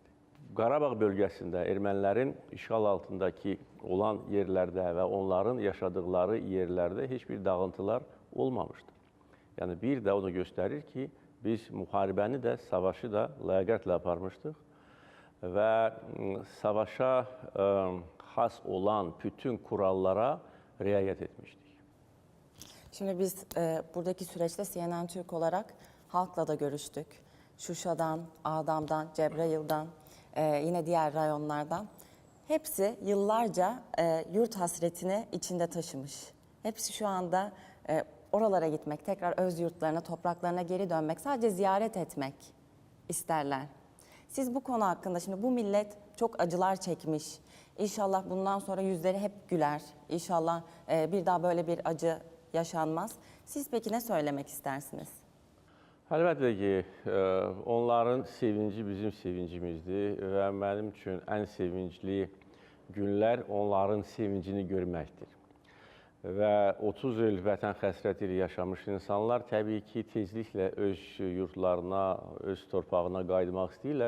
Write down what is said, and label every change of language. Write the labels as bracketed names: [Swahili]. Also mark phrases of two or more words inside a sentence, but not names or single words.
[Azerbaijani] Qarabağ bölgəsində ermənilərin işğal altındakı olan yerlərdə və onların yaşadıkları yerlərdə heç bir dağıntılar olmamışdır. Yəni, bir də onu göstərir ki, biz müharibəni də, savaşı da ləyaqətlə aparmışdıq və savaşa xas olan bütün kurallara riayət etmişdik. [Turkish] Şimdi biz buradaki süreçte CNN Türk olarak halkla da görüştük. Şuşa'dan, Ağdam'dan, Cebrail'dan, yine diğer rayonlardan. Hepsi yıllarca yurt hasretini içinde taşımış. Hepsi şu anda oralara gitmek, tekrar öz yurtlarına, topraklarına geri dönmek, sadece ziyaret etmek isterler. Siz bu konu hakkında, şimdi bu millet çok acılar çekmiş. İnşallah bundan sonra yüzleri hep güler. İnşallah bir daha böyle bir acı yaşanmaz. Siz peki ne söylemek istersiniz? [Azerbaijani] Əlbəttə ki, onların sevinci bizim sevincimizdir və mənim üçün ən sevincli günlər onların sevincini görməkdir. Və 30 il vətən həsrəti ilə yaşamış insanlar təbii ki, tezliklə öz yurtlarına, öz torpağına qayıtmaq istəyirlər.